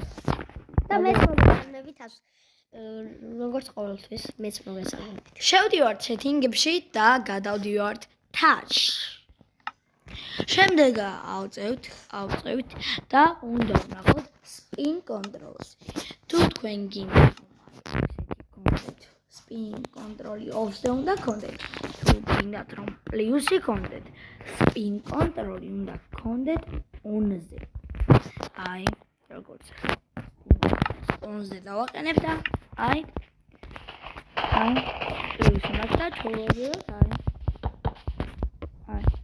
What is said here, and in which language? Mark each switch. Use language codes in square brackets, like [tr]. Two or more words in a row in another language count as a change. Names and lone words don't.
[ka] და მეც მოგესალმებით როგორც ყოველთვის მეც მოგესალმებით. შევდივართ setting-ებში და გადავდივართ touch. შემდეგ ავწევთ და უნდა ვნახოთ [en] spin controls. [ka] თუ თქვენ გინდათ [en] spin control off- [ka] ზე უნდა გქონდეთ. თუ გინდათ რომ პლუსი გქონდეთ, [en] spin control [ka] უნდა გქონდეთ on-ზე. აი, როგორც on-ზე დავაყენებ და აი პლუსი მაგდა ჩოვავიოთ, აი.